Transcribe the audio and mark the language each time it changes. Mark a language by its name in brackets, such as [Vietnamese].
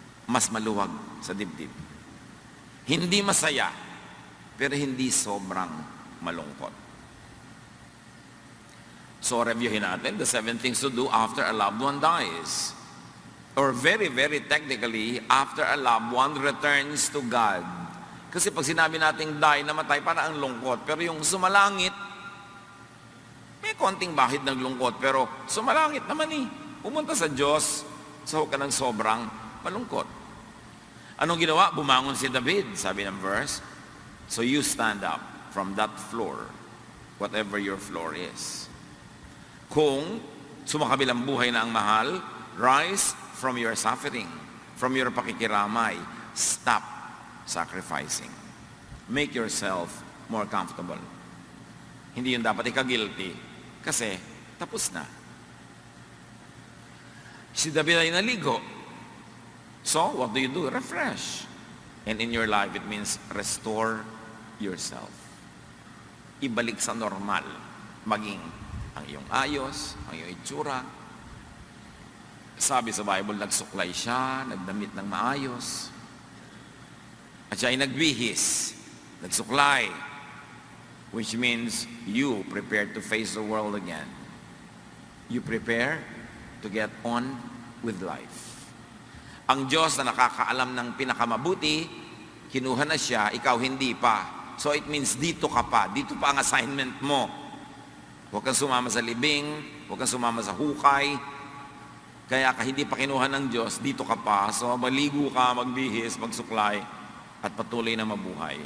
[Filipino] Mas maluwag sa dibdib. Hindi masaya, pero hindi sobrang malungkot. [English] So, [Filipino] reviewin natin [English] the 7 things to do after a loved one dies. Or very, very technically, after a loved one returns to God. [Filipino] Kasi pag sinabi nating die, namatay, para ang lungkot. Pero yung sumalangit, may konting bahid ng lungkot, pero sumalangit naman pumunta sa Diyos, so huwag ka ng sobrang malungkot. Anong ginawa? Bumangon si David, sabi ng verse. [English] So you stand up from that floor, whatever your floor is. [Filipino] Kung sumakabilang buhay na ang mahal, [English] rise from your suffering, from your [Filipino] pakikiramay. [English] Stop sacrificing. Make yourself more comfortable. [Filipino] Hindi yun dapat ika-guilty kasi tapos na. Si David ay naligo. [English] So, what do you do? Refresh. And in your life, it means restore yourself. [Filipino] Ibalik sa normal. Maging ang iyong ayos, ang iyong itsura. Sabi sa Bible, nagsuklay siya, nagdamit ng maayos. At siya ay nagbihis, nagsuklay. [English] Which means you prepare to face the world again. You prepare to get on with life. [Filipino] Ang Diyos na nakakaalam ng pinakamabuti, kinuha na siya, ikaw hindi pa. So it means dito ka pa, dito pa ang assignment mo. Huwag kang sumama sa libing, huwag kang sumama sa hukay. Kaya ka hindi pa kinuha ng Diyos, dito ka pa. So maligo ka, magbihis, magsuklay, at patuloy na mabuhay.